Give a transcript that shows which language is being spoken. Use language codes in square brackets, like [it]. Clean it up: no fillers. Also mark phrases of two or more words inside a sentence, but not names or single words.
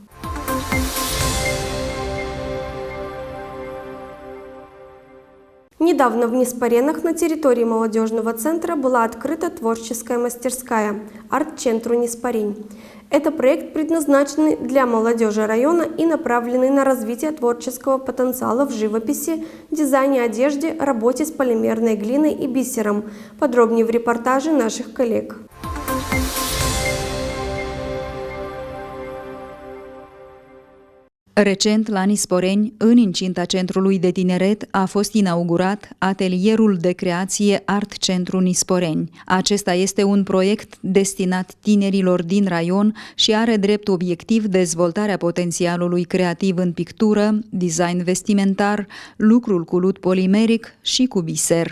[ru] Недавно в Неспоренах на территории молодежного центра была открыта творческая мастерская «Арт-центру Неспорень». Это проект, предназначенный для молодежи района и направленный на развитие творческого потенциала в живописи, дизайне одежды, работе с полимерной глиной и бисером. Подробнее в репортаже наших коллег. [ro] Recent, la Nisporeni, în incinta Centrului de Tineret, a fost inaugurat atelierul de creație Art Centru Nisporeni. Acesta este un proiect destinat tinerilor din raion și are drept obiectiv dezvoltarea potențialului creativ în pictură, design vestimentar, lucrul cu lut polimeric și cu biser.